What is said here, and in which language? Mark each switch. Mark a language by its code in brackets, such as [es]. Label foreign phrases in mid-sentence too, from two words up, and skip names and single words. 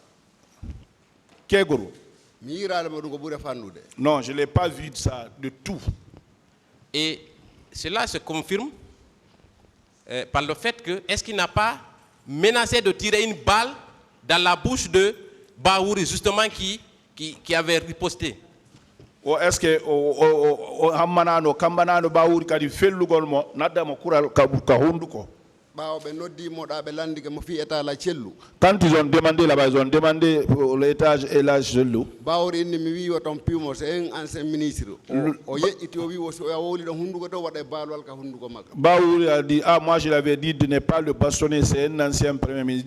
[fr] Non, je ne l'ai pas vu de ça, de tout. Et cela se confirme par le fait que, est-ce qu'il n'a pas menacé de tirer une balle dans la bouche de Baouri, justement, qui avait riposté? Ou est-ce que [ff] Baouri kadi fellugol mo nadda mo kural ka hunduko? [fr] Quand ils ont demandé là-bas, ils ont demandé l'étage et l'âge de l'eau. Baouri a dit, ah moi je l'avais dit de ne pas le bastonner, c'est un ancien premier ministre.